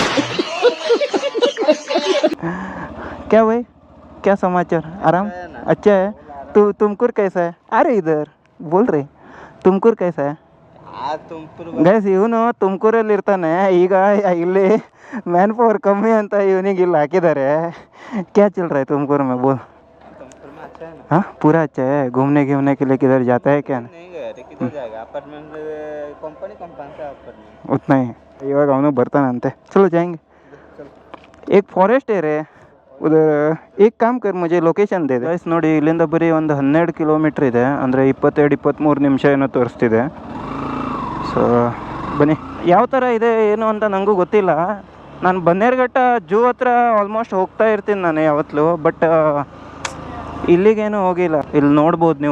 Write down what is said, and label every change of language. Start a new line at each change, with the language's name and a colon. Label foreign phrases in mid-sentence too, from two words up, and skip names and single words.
Hindi: क्या भाई, क्या समाचार? आराम? अच्छा है. तुमकुर कैसा है? अरे इधर बोल रहे, ತುಮಕೂರು कैसा है?
Kannada: ಗೈಸ್, ಇವನು ತುಮಕೂರಲ್ಲಿ ಇರ್ತಾನೆ. ಈಗ ಇಲ್ಲಿ
English: man power
Kannada: ಕಮ್ಮಿ ಅಂತ ಇವನಿಗೆ ಇಲ್ಲಿ ಹಾಕಿದ್ದಾರೆ.
Hindi: क्या चल रहा है तुमकुर में बोल? हाँ पूरा अच्छा है. घूमने के लिए किधर जाता है क्या? उतना ही.
Kannada: ಇವಾಗ ಅವನು ಬರ್ತಾನಂತೆ.
Hindi: चलो जाएंगे. एक फॉरेस्ट है उधर. एक काम कर, मुझे ಲೊಕೇಶನ್ दे.
Kannada: ಗೈಸ್ ನೋಡಿ, ಇಲ್ಲಿಂದ ಬರೀ ಒಂದು 12 ಕಿಲೋಮೀಟ್ರ್ ಇದೆ. ಅಂದರೆ 22-23 ನಿಮಿಷ ಏನೋ ತೋರಿಸ್ತಿದೆ. ಸೊ ಬನ್ನಿ. ಯಾವ ಥರ ಇದೆ ಏನು ಅಂತ ನನಗೂ ಗೊತ್ತಿಲ್ಲ. ನಾನು ಬನ್ನೇರುಘಟ್ಟ ಜೂ ಹತ್ರ ಆಲ್ಮೋಸ್ಟ್ ಹೋಗ್ತಾ ಇರ್ತೀನಿ ನಾನು ಯಾವತ್ತೂ. ಬಟ್ ಇಲ್ಲಿಗೇನು ಹೋಗಿಲ್ಲ. ಇಲ್ಲಿ ನೋಡ್ಬೋದು ನೀವು.